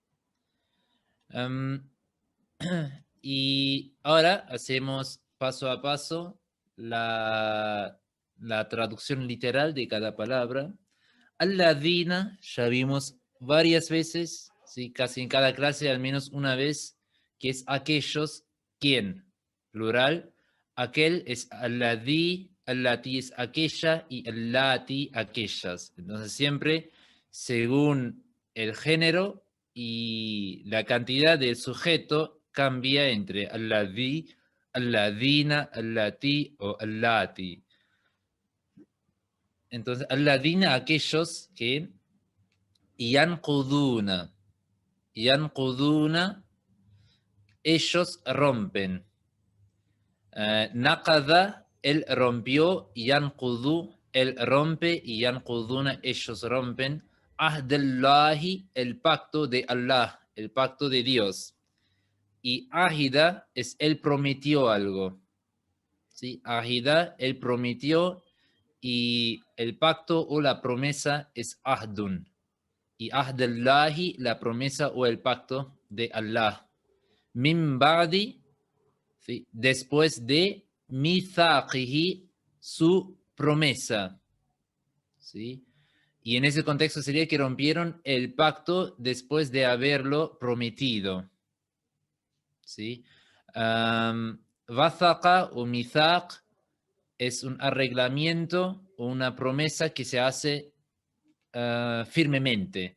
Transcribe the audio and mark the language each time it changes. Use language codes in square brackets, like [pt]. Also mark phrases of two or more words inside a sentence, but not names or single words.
[es] Y ahora hacemos paso a paso la traducción literal de cada palabra. Alladhina, ya vimos varias veces, ¿sí? Casi en cada clase al menos una vez, que es aquellos, ¿quién? Plural. Aquel es alladhi, allati es aquella y allati aquellas. Entonces siempre según el género y la cantidad del sujeto cambia entre alladhi, alladhina, allati o allati. Entonces, alladhina, aquellos que yanquduna, ellos rompen. Naqada, él rompió, yanqudu, él rompe, y yanquduna, ellos rompen. Ahdallahi, el pacto de Allah, el pacto de Dios. Y ahida es él prometió algo. ¿Sí? Ahida, él prometió, y el pacto o la promesa es ahdun. Y ahdallahi, la promesa o el pacto de Allah. [ar] من بعد, [es] ¿sí? Después de mithaqihi, su promesa. ¿Sí? Y en ese contexto sería que rompieron el pacto después de haberlo prometido. ¿Sí? Wathaqa o mithaq es un arreglamiento o una promesa que se hace firmemente.